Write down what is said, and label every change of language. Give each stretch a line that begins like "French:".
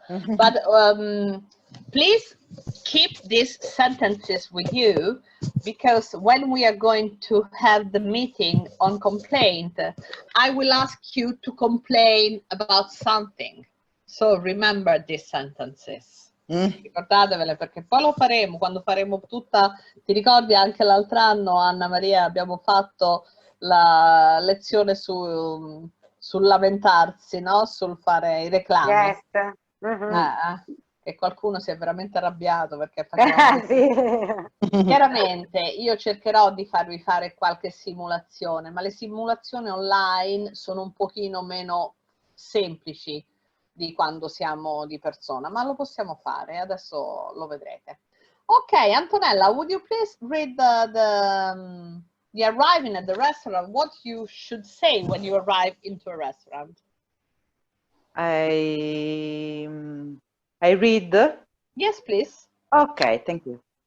English: But please keep these sentences with you, because when we are going to have the meeting on complaint, I will ask you to complain about something. So remember these sentences.
Italian: Ricordatevele, perché poi lo faremo quando faremo tutta. Ti ricordi anche l'altro anno, Anna Maria, abbiamo fatto la lezione sul lamentarsi, no? Sul fare i reclami.
English: Yes. Mhm.
Italian: Che qualcuno si è veramente arrabbiato perché facevamo... Sì. Chiaramente io cercherò di farvi fare qualche simulazione, ma le simulazioni online sono un pochino meno semplici di quando siamo di persona, ma lo possiamo fare, adesso lo vedrete.
English: Ok, Antonella, would you please read the arriving at the restaurant, what you should say when you arrive into a restaurant? I read. Yes, please. Okay, thank you.